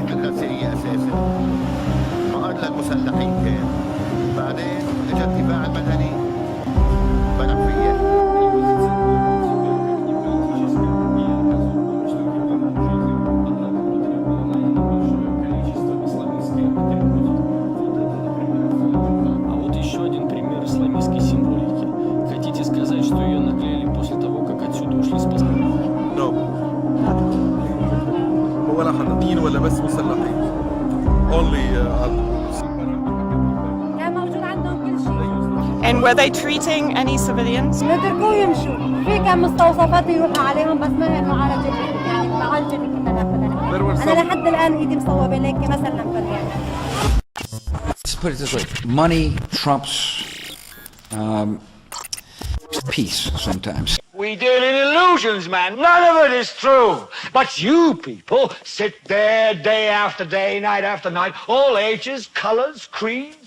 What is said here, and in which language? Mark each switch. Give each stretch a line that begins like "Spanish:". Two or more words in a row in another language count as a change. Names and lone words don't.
Arabic: السرية أساسا مقر للمسلحين كان، بعدين اجى الدفاع المدني بلع فيها.
Russian: А вот еще один пример исламистской символики. Хотите сказать, что ее наклеили после того, как отсюда ушли с
Arabic: ولا حنطين ولا بس مسلحين.
English: And were they treating any civilians?
Arabic: نتركوه يمشوا. في كم مستوصفات يروحوا عليهم بس ما هي معالجة يعني معالجة كنا ناخذها. أنا لحد الآن إيدي مصوبة لك مثلا يعني.
English: Let's put it this way: money trumps peace sometimes. We deal in illusions, man. None of it is true. But you people sit there day after day, night after night, all ages, colors, creeds.